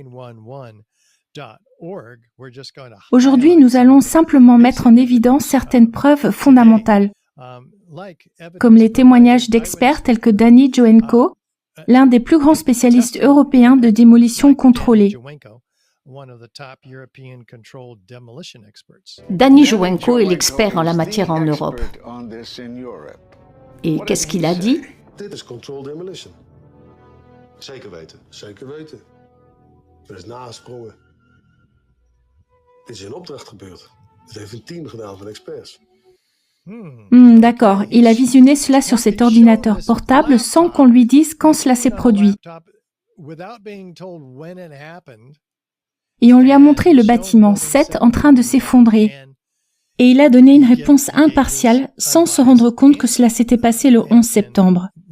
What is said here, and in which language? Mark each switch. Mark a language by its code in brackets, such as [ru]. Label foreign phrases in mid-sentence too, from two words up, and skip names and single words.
[fr] Aujourd'hui, nous allons simplement mettre en évidence certaines preuves fondamentales, comme les témoignages d'experts tels que Danny Joenko, l'un des plus grands spécialistes européens de démolition contrôlée. Danny Joenko est l'expert en la matière en Europe. Et qu'est-ce qu'il a dit? [nl] Zeker weten. Er is nagesprongen. Dit is in opdracht gebeurd. Het heeft een team gedaan van experts. [fr] D'accord, il a visionné cela sur cet ordinateur portable sans qu'on lui dise quand cela s'est produit. Et on lui a montré le bâtiment 7 en train de s'effondrer. Et il a donné une réponse impartiale sans se rendre compte que cela s'était passé le 11 septembre.